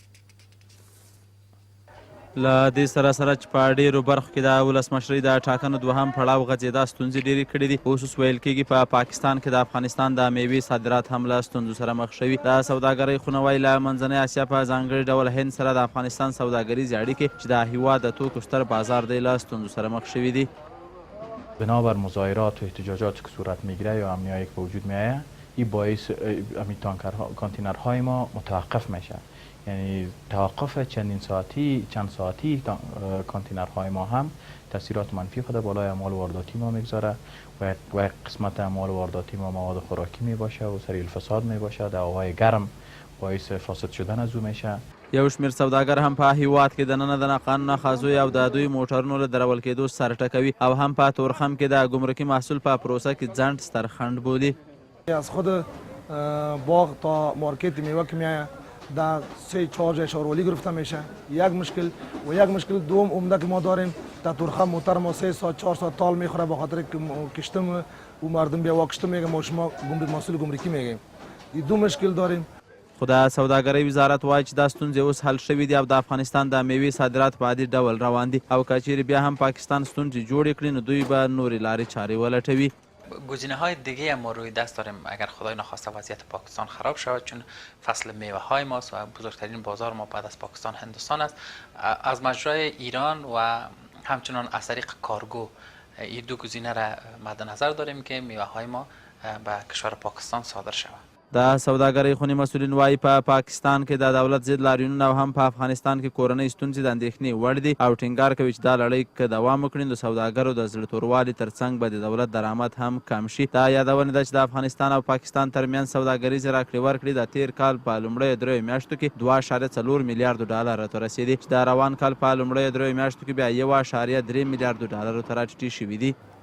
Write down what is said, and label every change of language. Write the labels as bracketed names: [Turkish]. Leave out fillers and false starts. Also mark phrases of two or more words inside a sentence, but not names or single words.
[Pashto] له دې سره چې په ډېرو برخو کې د ولسمشرۍ د ټاکنو دوهم پړاو غځېدا ستونزې ډېرې کړي دي. اوس ویل کېږي په پاکستان کې د افغانستان د میوې صادرات هم له ستونزو سره مخ شوي. د سوداګرۍ خونه وایي له منځنۍ اسیا په ځانګړي ډول هند سره د افغانستان سوداګریزې اړیکې چې د هېواد د توکو ستر بازار دی له ستونزو سره مخ شوي دي. [Persian] بنابر مظاهرات و احتجاجاتی که صورت میگیره یا امنیایی که به وجود میآید این باعث کانتینرهای ما متوقف میشه. یعنی توقف چند ساعتی کانتینرهای ما هم تاثیرات منفی خود بالای اموال وارداتی ما میگذاره و قسمت اموال وارداتی ما مواد خوراکی می باشه و سریع الفساد می باشه. هوای گرم باعث فاسد شدن از او میشه. [Pashto] یو شمېر سوداګر هم په هیواد کې دننه د ناقانونه خازوی او د دوی موټرونو له درول کېدو سر ټکوي او هم په تورخم کې د ګمرکي محصول په پروسه کې ځنډ ستر خنډ بولي. [Persian] از خود باغ تا مارکت میوه که میایه در 3-4 جای شارولی گرفته میشه. یک مشکل دوم عمده که ما داریم در تورخم موتر ما 3 ساعت 4 ساعت تال میخوره به خاطر که کشتم و مردم بیا واکشته میگه ما شما گمرک محصول گمرکی میگیم. این دو مشکل داریم. [Pashto] خو د سوداګرۍ وزارت وایي چې دا ستونزې اوس حل شوي دي او د افغانستان د میوې صادرات په عادي ډول روان دي او که چیرې بیا هم پاکستان ستونزې جوړې کړي نو دوی به نورې لارې چارې ولټوي. [Persian] گزینه های دیگه هم ما روی دست داریم اگر خدای نخواسته وضعیت پاکستان خراب شود، چون فصل میوه های ماست و بزرگترین بازار ما بعد از پاکستان هندوستان است. از مجرای ایران و همچنان از طریق کارگو این دو گزینه را مد نظر داریم که میوه های ما به کشور پاکستان صادر شود. [Pashto] د سوداګرۍ خونې مسؤلین وایي په پاکستان کې د دولت ضد لاریونونه او هم په افغانستان کې کورنۍ ستونزې د اندېښنې وړ دي او ټینګار کوي چې دا لړۍ که دوام وکړي نو د سوداګرو د زړه توروالي ترڅنګ به د دولت درآمد هم کم شي. دا یادونه ده چې د افغانستان او پاکستان ترمنځ سوداګریزې راکړې ورکړې د تیر کال په لومړیو دریو میاشتو کې 2.4 میلیارډو ډالرو ته رسېدې چې د روان کال په لومړیو دریو میاشتو کې بیا 1.3 میلیارډو ډالرو ته راټیټې شوي دي.